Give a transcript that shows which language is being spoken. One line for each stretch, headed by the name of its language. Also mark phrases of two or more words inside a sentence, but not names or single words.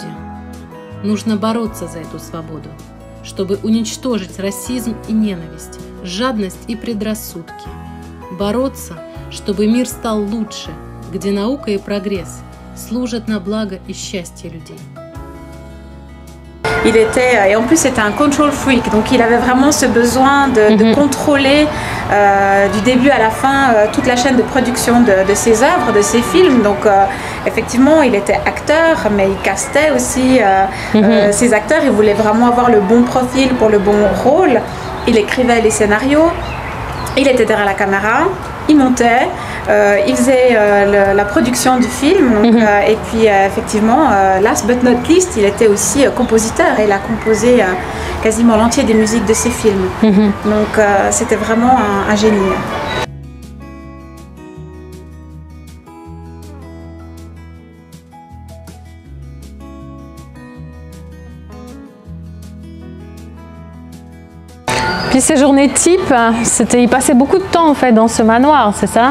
Russian: Нужно бороться за эту свободу, чтобы уничтожить расизм и ненависть, жадность и предрассудки. Бороться, чтобы мир стал лучше, где наука и прогресс служат на благо и счастье людей.
French: Il était, et en plus c'était un
English: control freak,
French: donc il avait vraiment ce besoin de contrôler du début à la fin toute la chaîne de production de ses œuvres, de ses films. Donc effectivement il était acteur, mais il castait aussi ses acteurs, il voulait vraiment avoir le bon profil pour le bon rôle. Il écrivait les scénarios, il était derrière la caméra. il montait, il faisait la production du film, donc, et puis effectivement,
English: last but not least,
French: il était aussi compositeur et il a composé quasiment l'entier des musiques de ses films. Donc c'était vraiment un génie. Puis ces journées type, il passait beaucoup de temps en fait dans ce manoir, c'est ça?